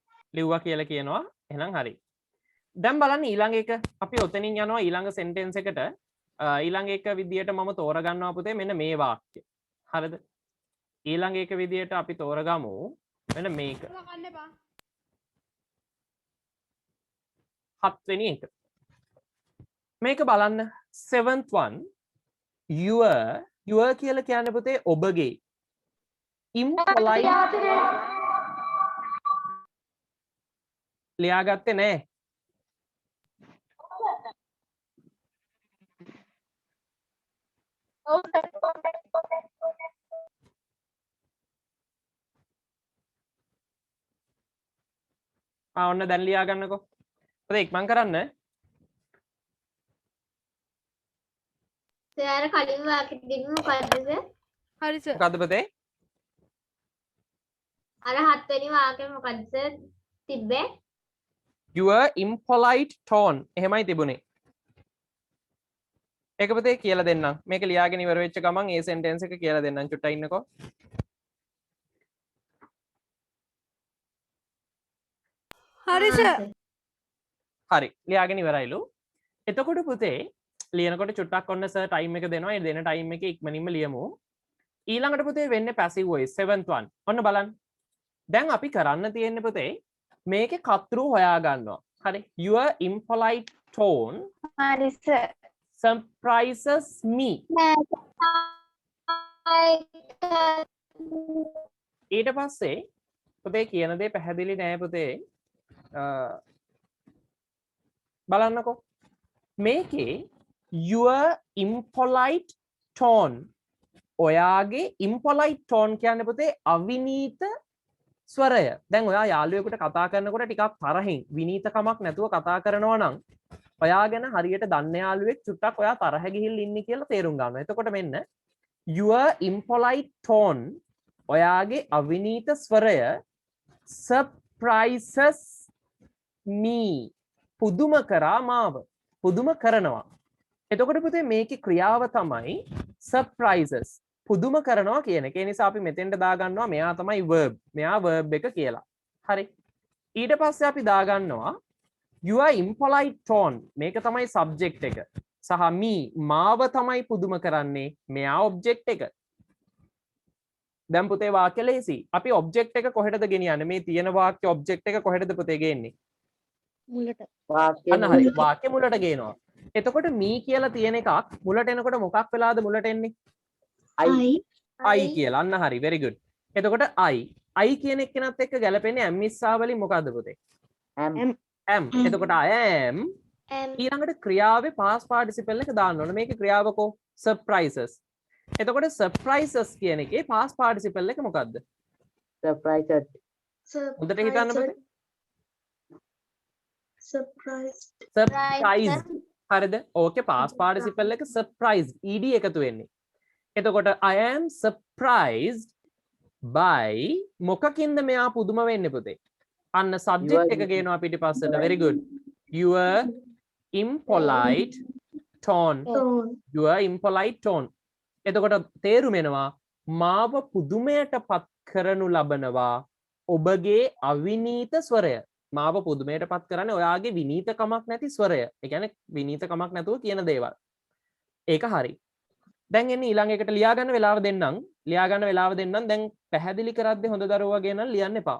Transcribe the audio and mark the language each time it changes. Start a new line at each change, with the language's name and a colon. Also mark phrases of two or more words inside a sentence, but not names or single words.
Sinhala: ලිව්වා කියලා කියනවා. එහෙනම් හරි. දැන් බලන්න ඊළඟ එක අපි ඔතනින් යනවා ඊළඟ sentence එකට. ඊළඟ එක විදියට මම තෝරගන්නවා පුතේ මෙන්න මේ වාක්‍ය. හරිද? ඊළඟ එක විදියට අපි තෝරගමු මෙන්න මේක. 7 වෙනි එක. මේක බලන්න
English: 7th one your
Sinhala: කියලා කියන්නේ පුතේ ඔබගේ impolite ලියාගත්තේ නෑ. ඔන්න දැන් ලියා ගන්නකෝ. පුතේ ඉක්මන් කරන්න. සර් කලින් වාක්‍යෙ දෙන්න මොකද්ද සර්? හරි සර්. මොකද්ද පුතේ? අර 7 වෙනි වාක්‍යෙ මොකද්ද සර් තිබ්බේ?
English: your impolite tone
Sinhala: එහෙමයි තිබුණේ. ඒක පුතේ කියලා දෙන්නම්. මේක ලියාගෙන ඉවර වෙච්ච ගමන් ඒ sentence එක කියලා දෙන්නම්. චුට්ටක් ඉන්නකෝ. හරි සර්. හරි ලියාගෙන ඉවරයිලු. එතකොට පුතේ ලියනකොට චුට්ටක් ඔන්න සර් ටයිම් එක දෙනවා. ඒ දෙන ටයිම් එකේ ඉක්මනින්ම ලියමු. ඊළඟට පුතේ වෙන්නේ
English: passive voice 7th one.
Sinhala: ඔන්න බලන්න. දැන් අපි කරන්න තියෙන්නේ පුතේ මේකේ කතෘ හොයා ගන්නවා. හරි.
English: your impolite tone
Sinhala: හරි සර්.
English: surprises me.
Sinhala: ඊට පස්සේ පුතේ කියන දේ පැහැදිලි නෑ පුතේ. බලන්නකෝ මේකේ
English: your impolite tone
Sinhala: ඔයාගේ
English: impolite tone
Sinhala: කියන්නේ පුතේ අවිනීත ස්වරය. දැන් ඔයා යාළුවෙකුට කතා කරනකොට ටිකක් තරහින් විනීතකමක් නැතුව කතා කරනවා නම් ඔයා ගැන හරියට දන්න යාළුවෙක් චුට්ටක් ඔයා තරහ ගිහිල්ලා ඉන්නේ කියලා තේරුම් ගන්නවා. එතකොට මෙන්න
English: your impolite tone
Sinhala: ඔයාගේ අවිනීත ස්වරය
English: surprises me
Sinhala: පුදුම කරා මාව. පුදුම කරනවා. එතකොට පුතේ මේකේ ක්‍රියාව තමයි surprises පුදුම කරනවා කියන එක. ඒ නිසා අපි මෙතෙන්ට දාගන්නවා මෙයා තමයි verb. මෙයා verb එක කියලා. හරි. ඊට පස්සේ අපි දාගන්නවා
English: your impolite tone
Sinhala: මේක තමයි subject එක. සහ me මාව තමයි පුදුම කරන්නේ. මෙයා object එක. දැන් පුතේ වාක්‍ය ලේසි. අපි object එක කොහෙටද ගෙනියන්නේ? මේ තියෙන වාක්‍ය object එක කොහෙටද පුතේ ගේන්නේ? මුලට. අන්න හරි. වාක්‍ය මුලට ගේනවා. එතකොට me කියලා තියෙන එකක් මුලට එනකොට මොකක් වෙලාද මුලට එන්නේ? I කියලා. අන්න හරි.
English: very good.
Sinhala: එතකොට I කියන එක්කෙනත් එක්ක ගැලපෙන්නේ am ඉස්සා වලින් මොකද්ද පුතේ? am. එතකොට
English: I am
Sinhala: ඊළඟට ක්‍රියාවේ
English: past participle
Sinhala: එක දාන්න ඕනේ. මේකේ ක්‍රියාවකෝ surprises. එතකොට surprises කියන එකේ
English: past participle
Sinhala: එක මොකද්ද?
English: surprised
Sinhala: හොඳට හිතන්න පුතේ. surprised. හරිද? ඕකේ
English: past participle
Sinhala: එක
English: surprised ed
Sinhala: එකතු වෙන්නේ. එතකොට
English: I am surprised by
Sinhala: මොකකින්ද මෙයා පුදුම වෙන්නේ පුතේ? අන්න subject එක ගේනවා පිටිපස්සට.
English: very good. your impolite tone. your impolite tone.
Sinhala: එතකොට තේරුම එනවා මාව පුදුමයට පත් කරනු ලබනවා ඔබගේ අවිනීත ස්වරය. මාව පුදුමයට පත් කරන්නේ ඔයාගේ විනීතකමක් නැති ස්වරය. ඒ කියන්නේ විනීතකමක් නැතුව කියන දේවල්. ඒක හරි. දැන් එන්නේ ඊළඟ එකට ලියා ගන්න වෙලාව දෙන්නම්. දැන් පැහැදිලි කරද්දී හොඳ දරුවා වගේ නම් ලියන්න එපා.